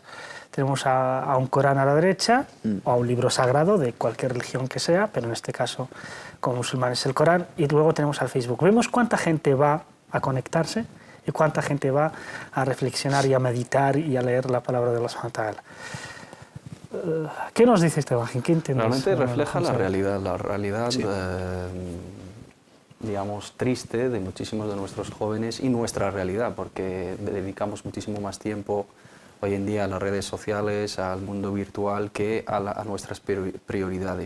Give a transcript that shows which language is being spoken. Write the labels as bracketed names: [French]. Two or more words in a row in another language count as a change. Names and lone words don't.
[Spanish] Tenemos a un Corán a la derecha o a un libro sagrado de cualquier religión que sea, pero en este caso, como musulmán, es el Corán. Y luego tenemos al Facebook. Vemos cuánta gente va a conectarse y cuánta gente va a reflexionar y a meditar y a leer la palabra de Allah [Arabic] سبحانه وتعالى. [Spanish] ¿Qué nos dice esta imagen? ¿Qué entiendes? Realmente refleja la realidad sí. Digamos, triste de muchísimos de nuestros jóvenes y nuestra realidad, porque dedicamos muchísimo más tiempo hoy en día a las redes sociales, al mundo virtual, que a nuestras prioridades.